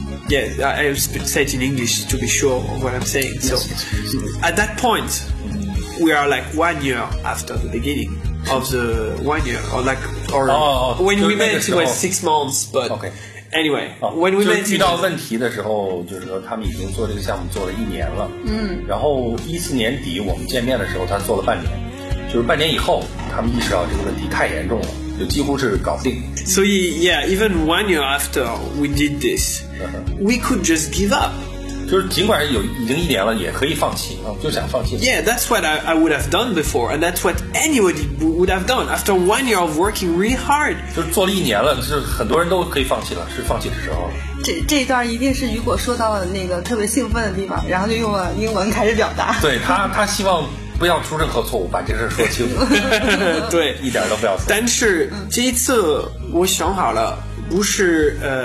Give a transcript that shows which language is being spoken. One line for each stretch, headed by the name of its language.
English: Yeah, I said in English to be sure of what I'm saying. So, at that point, we are like 1 year after the beginning of the 1 year, or like, or when we met, it was 6 months. But anyway, when we met,
Chinese: 遇到问题的时候，就是说他们已经做这个项目做了一年了。嗯。然后2014年底我们见面的时候，他做了半年，就是半年以后，他们意识到这个问题太严重了。
English: So yeah, even 1 year after we did this, we could just give up.
Chinese: 就是尽管有已经一年了，也可以放弃啊，就想放弃。
English: Yeah, that's what I would have done before, and that's what anybody would have done after 1 year of working really hard.
Chinese: 就是做了一年了，是很多人都可以放弃了，是放弃的时候。这一段一定是雨果说到了那个特别兴奋的地方，然后就用了英文开始表达。对他希望。不要出任何错误，把这事说清楚。对，一点都不要错。但是这一次我想好了，不是